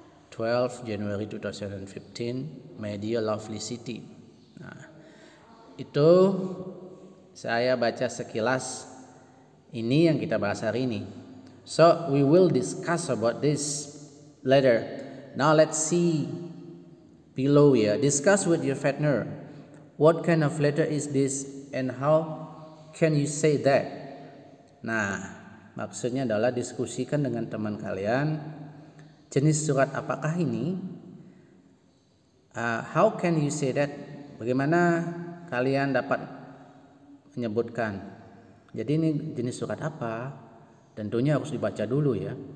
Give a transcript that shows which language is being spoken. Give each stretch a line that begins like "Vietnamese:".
English: 12 January 2015, My Dear Lovely City.
Indonesian: Nah, itu saya baca sekilas. Ini yang kita bahas hari ini.
English: So we will discuss about this later. Now let's see below here. Discuss with your partner. What kind of letter is this and how can you say that?
Indonesian: Nah, maksudnya adalah diskusikan dengan teman kalian. Jenis surat apakah ini?
English: How can you say that?
Indonesian: Bagaimana kalian dapat menyebutkan? Jadi ini jenis surat apa? Tentunya harus dibaca dulu ya.